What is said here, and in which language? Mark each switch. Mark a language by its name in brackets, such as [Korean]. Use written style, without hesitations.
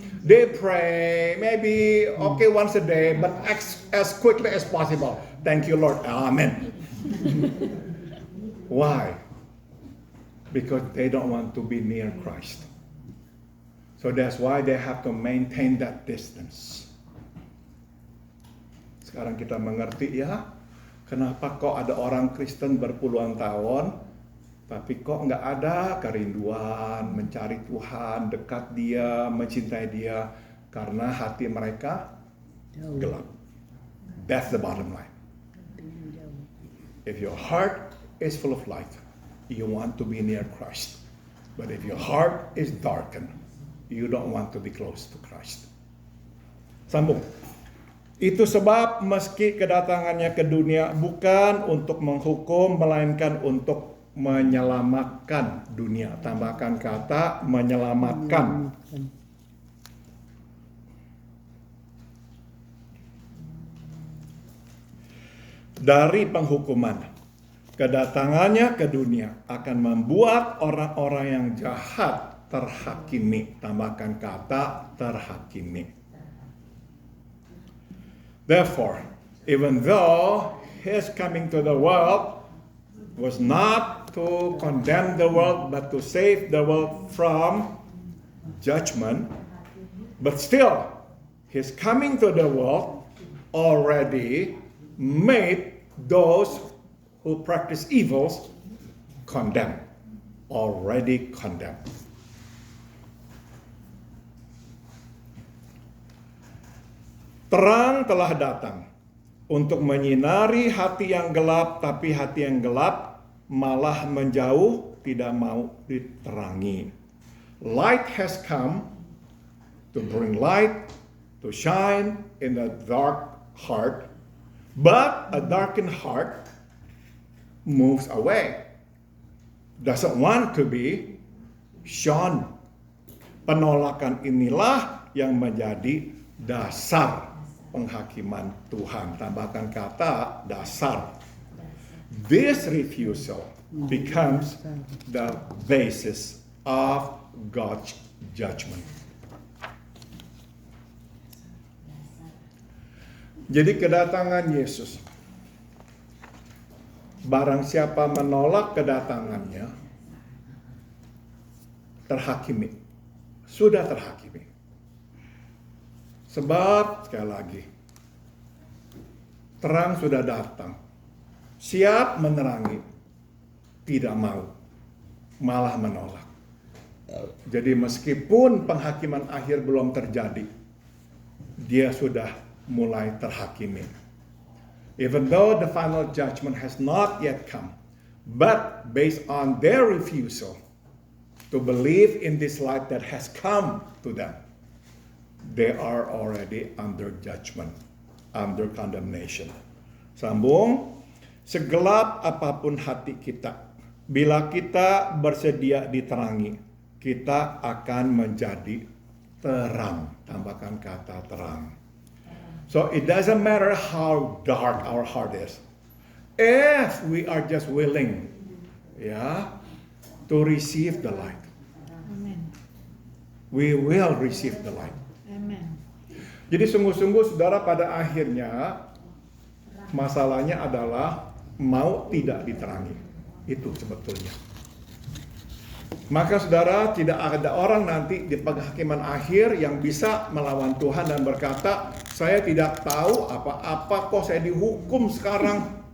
[English] They pray, maybe, okay, once a day, but as quickly as possible. Thank you, Lord. Amen. Why? Because they don't want to be near Christ. So that's why they have to maintain that distance. [Indonesian] Sekarang kita mengerti ya, kenapa kok ada orang Kristen berpuluhan tahun Tapi kok nggak ada kerinduan mencari Tuhan, dekat Dia, mencintai Dia, karena hati mereka gelap. [English] That's the bottom line. If your heart is full of light, you want to be near Christ. But if your heart is darkened, you don't want to be close to Christ. [Indonesian] Sambung. Itu sebab meski kedatangannya ke dunia bukan untuk menghukum, melainkan untuk menyelamatkan dunia. Tambahkan kata menyelamatkan. Dari penghukuman. Kedatangannya ke dunia akan membuat orang-orang yang jahat terhakimi. Tambahkan kata terhakimi. [English] Therefore, even though his coming to the world was not to condemn the world, but to save the world from judgment, but still, his coming to the world already made those who practice evils condemned, already condemned. [Indonesian] Terang telah datang untuk menyinari hati yang gelap, tapi hati yang gelap malah menjauh, tidak mau diterangi. [English] Light has come to bring light, to shine in the dark heart, but a darkened heart moves away, doesn't want to be shone. [Indonesian] Penolakan inilah yang menjadi dasar penghakiman Tuhan. Tambahkan kata dasar. [English] This refusal becomes the basis of God's judgment. [Indonesian] Jadi kedatangan Yesus, barang siapa menolak kedatangannya, terhakimi. Sudah terhakimi. Sebab, sekali lagi, terang sudah datang. Siap menerangi, tidak mau, malah menolak. Jadi meskipun penghakiman akhir belum terjadi, dia sudah mulai terhakimi. [English] Even though the final judgment has not yet come, but based on their refusal to believe in this light that has come to them, they are already under judgment, under condemnation. [Indonesian] Sambung. Segelap apapun hati kita, bila kita bersedia diterangi, kita akan menjadi terang. Tambahkan kata terang. [English] So it doesn't matter how dark our heart is. If we are just willing, to receive the light. Amen. We will receive the light. Amen. [Indonesian] Jadi sungguh-sungguh saudara, pada akhirnya masalahnya adalah mau tidak diterangi. Itu sebetulnya. Maka saudara, tidak ada orang nanti di penghakiman akhir yang bisa melawan Tuhan dan berkata, saya tidak tahu apa-apa kok saya dihukum sekarang.